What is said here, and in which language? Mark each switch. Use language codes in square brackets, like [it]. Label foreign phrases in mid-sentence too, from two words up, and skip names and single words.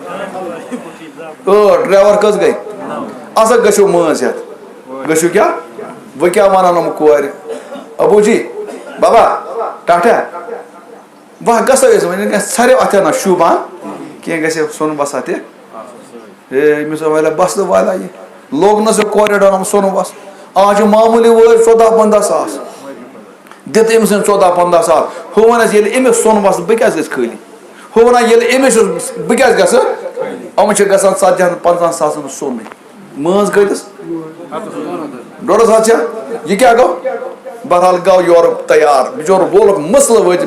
[ks] پتہٕ ڈرایور کٔژ گٔے اَسا گٔژھِو مٲنٛز ہٮ۪تھ گٔژھِو کیٛاہ وۄنۍ کیٛاہ وَنان یِم کورِ ابوٗ جی بابا ٹاٹا وۄنۍ گژھو أسۍ وۄنۍ ژھریو اَتھِ نہ شوٗبان کینٛہہ گژھِ سۄن بسا تہِ ہے أمِس والیا بسنہٕ والا یہِ لوگ نہٕ سُہ کورِڈور یِم سۄن بس آز چھُ معموٗلی وٲرۍ 14-15 ساس دِتھ أمۍ سٕنٛدۍ 14-15 ساس ہُہ وَنس ییٚلہِ أمِس سۄن بس بہٕ کیٛازِ گژھِ خٲلی ہُہ وَنان ییٚلہِ أمِس بہٕ کیٛازِ گژھٕ یِم چھِ گژھان 40-50 ساسن سۄنٕے مٲنٛز کۭتِس 1.5 ہتھ چھا یہِ کیٛاہ گوٚو بہرحال گوٚو یورٕ تیار بِچور وولُکھ مسلہٕ وٲتۍ